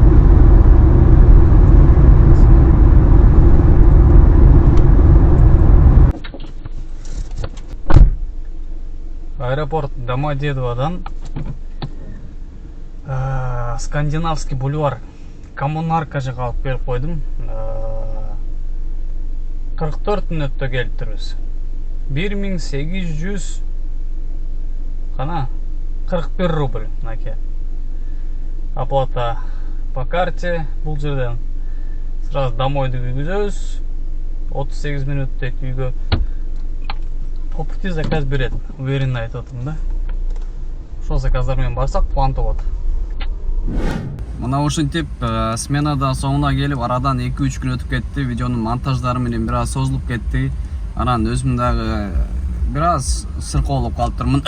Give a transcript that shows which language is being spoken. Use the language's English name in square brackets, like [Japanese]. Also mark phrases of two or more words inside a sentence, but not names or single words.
[Kyrgyz] Аэропорт Домодедоводан Скандинавский бульвар Коммунарка жака алып келип койдум. 44 мүнөттө келип турбуз. 1800 кана 41 рубль наке. [Russian] Оплата по карте. [Kyrgyz] Бул жерден сразу домойду киргизөбүз. 38 мүнөттө үйгө. [Russian] По пути заказ берет. [Kyrgyz] Уверенно айтып атам да. Ошол заказдар менен барсак план болот. Мына ушинтип сменада соңуна келип, арадан 2-3 күн өтүп кетти. Видеонун монтаждары менен бир аз созулуп кетти. Анан өзүм дагы бир аз сыркоолуп калыптырмын.